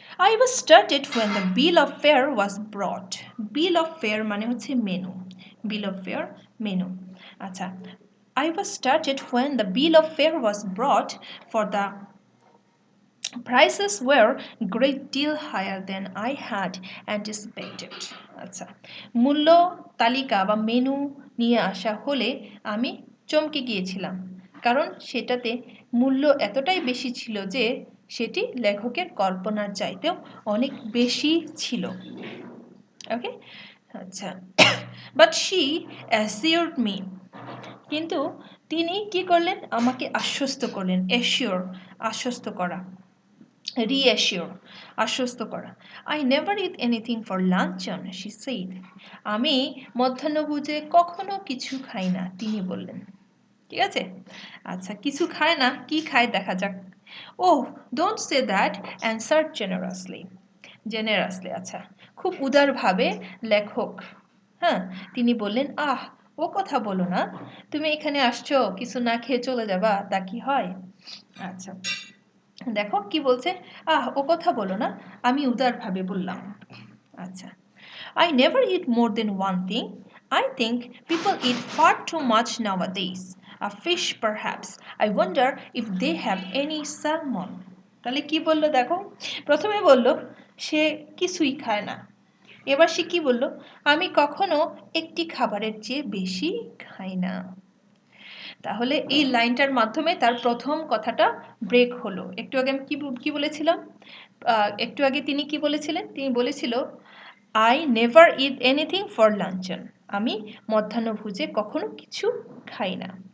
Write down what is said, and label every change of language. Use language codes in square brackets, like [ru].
[en] I was started when the bill of fare was brought। bill of fare [bn] মানে হচ্ছে menu, [en] bill of fare menu. আচ্ছা, I was started when the bill of fare was brought, for the prices were great deal higher than I had anticipated। [bn] আচ্ছা, মূল্য তালিকা বা menu নিয়ে আসা হলে আমি চমকে গিয়েছিলাম, কারণ সেটাতে মূল্য এতটাই বেশি ছিল যে সেটি লেখকের কল্পনার চাইতেও অনেক বেশি ছিল। ওকে, আচ্ছা, [en] but she assured me, [bn] কিন্তু তিনি কি করলেন, আমাকে আশ্বস্ত করলেন। অ্যাসিওর আশ্বস্ত করা, রিঅ্যাসিওর আশ্বস্ত করা। [en] I never eat anything for luncheon she said. [bn] আমি মধ্যাহ্নভোজে কখনো কিছু খাই না, তিনি বললেন। ঠিক আছে, আচ্ছা, কিছু খায় না, কি খায় দেখা যাক। ওহ, [en] Don't say that, answer generously. [bn] জেনারাসলি, আচ্ছা, খুব উদারভাবে লেখক, হ্যাঁ, তিনি বললেন, আহ, ও কথা বলো না, তুমি এখানে আসছো কিছু না খেয়ে চলে যাবা, তা কি হয়? আচ্ছা, দেখো কি বলছে, ও কথা বলো না, আমি উদারভাবে বললাম। [en] আচ্ছা, I never eat more than one thing. I think people eat far too much nowadays. A fish perhaps. I wonder if they have any salmon. [bn] তাহলে কি বললো দেখো, প্রথমে বলল সে কিছুই খায় না, এবার সে কি বলল, আমি কখনো একটি খাবারের চেয়ে বেশি খাই না। তাহলে এই লাইনটার মাধ্যমে তার প্রথম কথাটা ব্রেক হলো। একটু আগে আমি কি বলেছিলাম, একটু আগে তিনি কি বলেছিলেন, তিনি বলেছিল [en] I never eat anything for luncheon, [bn] আমি মধ্যাহ্নভোজে কখনো কিছু খাই না।